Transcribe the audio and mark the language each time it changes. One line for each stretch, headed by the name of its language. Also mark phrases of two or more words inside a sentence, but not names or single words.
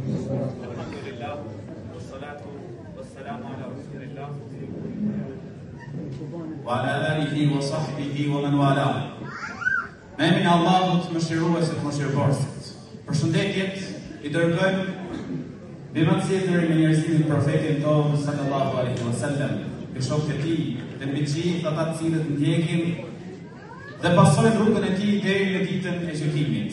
Arabic: الحمد لله، والصلاة والسلام على رسول الله وعلى آله وصحبه ومن والاه.
Albanian: Me emrin e Allahut, mëshiruesit, mëshirëborësit. Përshëndetjet i dërgojmë bimëtësitër me njerëzimin profetin tonë
Arabic: صلى الله عليه وسلم,
Albanian: me shokët e tij, dhe mbi gjithë ata të cilët ndjekin dhe pasojnë rrugën e tij deri në ditën e gjykimit.